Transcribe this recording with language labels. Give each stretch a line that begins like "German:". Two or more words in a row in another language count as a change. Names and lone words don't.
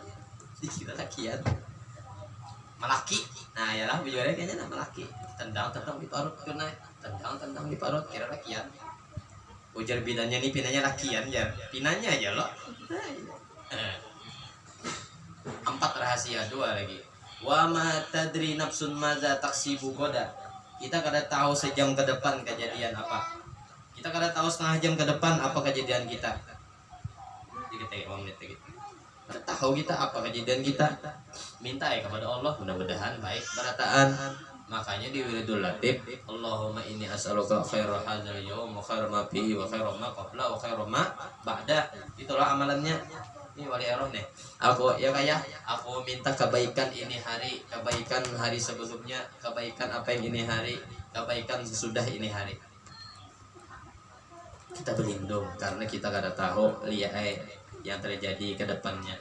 Banjar: Dikira lakian. Malaki. Nah, yalah bujurnya kayaknya nama laki. Tendang di parut kena. Tendang di parut kira lakian. Ujar pinanya lakian ya. Pinanya aja loh. 4 rahasia 2 lagi.
Arabic: وما تدري نفس ماذا تكسب غدا.
Banjar: Kita kada tahu sejam ke depan kejadian apa. Kita kada tahu setengah jam ke depan apa kejadian kita. Kita menit gitu. Kada tahu kita apa kejadian kita. Minta ya kepada Allah mudah-mudahan baik berataan. Makanya di wiridul latif,
Arabic: اللهم إني أسألك خير هذا اليوم وخير ما فيه وخير ما قبل وخير ما بعد.
Banjar: Itulah amalannya. ini wali eroh nih. Aku ya kayak aku minta kebaikan ini hari, kebaikan hari sebelumnya, kebaikan apa yang ini hari, kebaikan sesudah ini hari. Kita berlindung karena kita kada tahu lihat yang terjadi ke depannya.